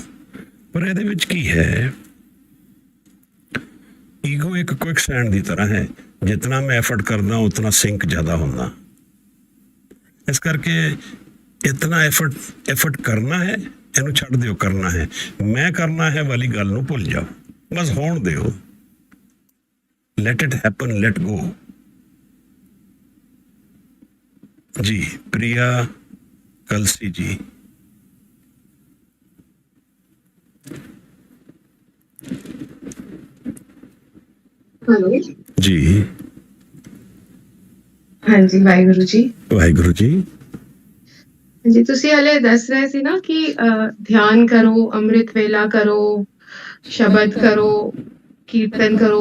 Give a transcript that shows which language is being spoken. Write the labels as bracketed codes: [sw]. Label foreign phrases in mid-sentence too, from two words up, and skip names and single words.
[pa] ਪਰ ਇਹਦੇ ਵਿੱਚ ਕੀ ਹੈ, ਈਗੋ ਇੱਕ [en] quick sand [pa] ਦੀ ਤਰ੍ਹਾਂ ਹੈ, ਜਿਤਨਾ ਮੈਂ ਐਫਰਟ ਕਰਦਾ ਉਤਨਾ ਸਿੰਕ ਜ਼ਿਆਦਾ ਹੁੰਦਾ। ਇਸ ਕਰਕੇ ਇਤਨਾ ਐਫਰਟ ਕਰਨਾ ਹੈ, ਇਹਨੂੰ ਛੱਡ ਦਿਓ, ਕਰਨਾ ਹੈ, ਮੈਂ ਕਰਨਾ ਹੈ ਵਾਲੀ ਗੱਲ ਨੂੰ ਭੁੱਲ ਜਾਓ, ਬਸ ਹੋਣ ਦਿਓ। [en] Let it happen, let go. [hi] जी, प्रिया कलसी जी। हेलो जी, हाँ जी, वाहिगुरु जी। वाहिगुरु जी। [pa] जी, ਤੁਸੀਂ ਹਲੇ ਦੱਸ ਰਹੇ ਸੀ ਨਾ ਕਿ ਧਿਆਨ ਕਰੋ, ਅੰਮ੍ਰਿਤ ਵੇਲਾ ਕਰੋ, ਸ਼ਬਦ ਕਰੋ, ਕੀਰਤਨ ਕਰੋ,